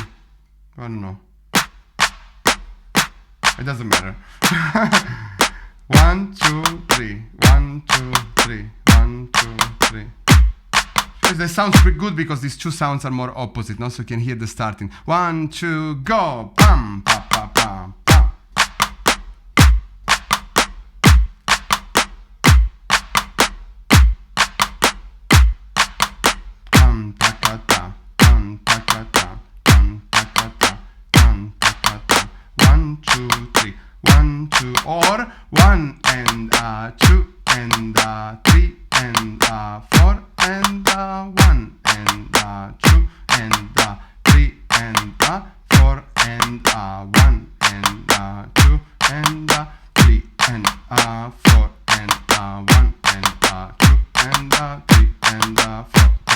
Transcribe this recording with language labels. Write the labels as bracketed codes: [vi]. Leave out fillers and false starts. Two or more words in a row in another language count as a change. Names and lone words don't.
[en] I don't know. It doesn't matter. 1, 2, 3. 1, 2, 3. 1, 2, 3. That sounds pretty good because these 2 sounds are more opposite, no? So you can hear the starting. 1, 2, go! Pam, pa, pa, pam, pam. Pam, ta, ka, ta. Pam, ta, ka, ta. Pam, ta, ka, ta. Pam, ta, ka, ta. 1, 2, 3. 1, 2, or 1 and 2 and 3 and 4 and 1 and 2 and 3 and 4 and 1 and 2 and 3 and 4 and 1 and 2 and 3 and 4.